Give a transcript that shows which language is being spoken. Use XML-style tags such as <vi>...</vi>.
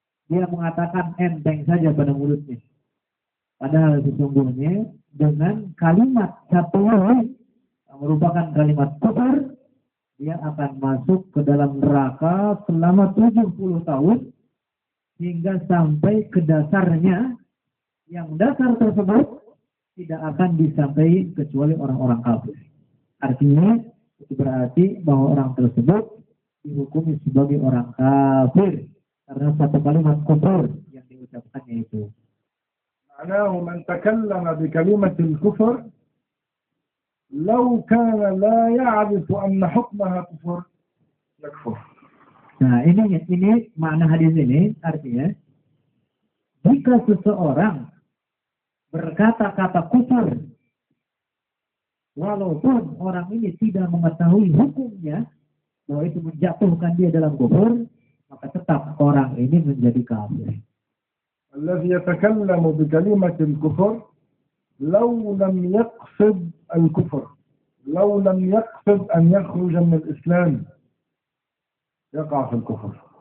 <id>Dia mengatakan enteng saja pada mulutnya. Padahal sesungguhnya dengan kalimat satu yang merupakan kalimat kufur, dia akan masuk ke dalam neraka selama 70 tahun hingga sampai ke dasarnya, yang dasar tersebut tidak akan disampai kecuali orang-orang kafir. Artinya itu berarti bahwa orang tersebut dihukumi sebagai orang kafir karena satu kalimat kufur yang diucapkannya itu.</id> <ar>معناه من تكلم بكلمة الكفر لو كان لا يعرف أن حكمها كفر يكفر.</ar> <id>Nah, ini makna hadis ini artinya jika seseorang berkata-kata kufur walaupun orang ini tidak mengetahui hukumnya bahwa itu menjatuhkan dia dalam kufur, maka tetap orang ini menjadi kafir.</id> <ar>الذي يتكلم بكلمة الكفر لو لم يقصد الكفر، لو لم يقصد أن يخرج من الإسلام يقع في الكفر.</ar>